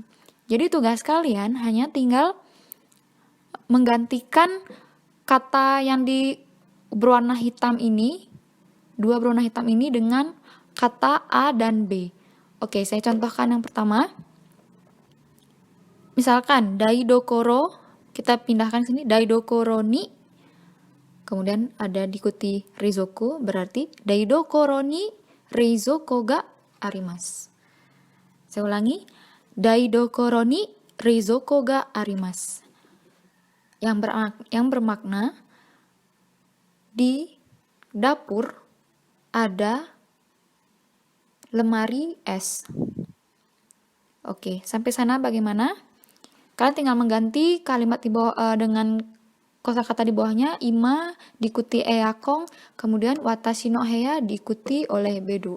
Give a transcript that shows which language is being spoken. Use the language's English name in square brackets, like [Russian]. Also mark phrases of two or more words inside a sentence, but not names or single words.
[Indonesian] Jadi tugas kalian hanya tinggal menggantikan kata yang berwarna hitam ini, dua berwarna hitam ini dengan kata A dan B. Oke, saya contohkan yang pertama. Misalkan daidokoro, kita pindahkan sini, [Japanese] 台所に, [Indonesian] kemudian ada diikuti rizoko, berarti [Japanese] 台所に冷蔵庫があります. [Indonesian] Saya ulangi, [Japanese] 台所に冷蔵庫があります. [Indonesian] Yang bermakna di dapur ada lemari es. Oke, sampai sana bagaimana? Kalian tinggal mengganti kalimat di bawah dengan kosakata di bawahnya, ima diikuti eyakong, kemudian [Japanese] 私の部屋 [Indonesian] diikuti oleh bedo.